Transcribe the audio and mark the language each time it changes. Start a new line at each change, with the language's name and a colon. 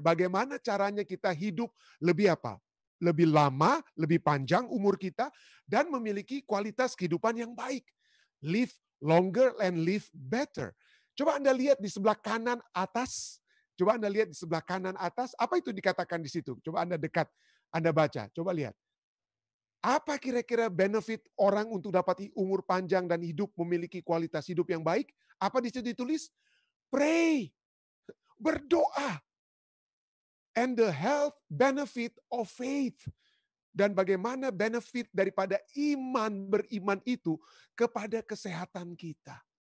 Indonesian: Bagaimana caranya kita hidup lebih apa? Lebih lama, lebih panjang umur kita, dan memiliki kualitas kehidupan yang baik.
English: Live longer and live better.
Indonesian: Coba Anda lihat di sebelah kanan atas. Coba Anda lihat di sebelah kanan atas. Apa itu dikatakan di situ? Coba Anda dekat, Anda baca. Coba lihat. Apa kira-kira benefit orang untuk dapat umur panjang dan hidup memiliki kualitas hidup yang baik? Apa di situ ditulis? Pray. Berdoa.
English: And the health benefit of faith.
Indonesian: Dan bagaimana benefit daripada beriman itu kepada kesehatan kita.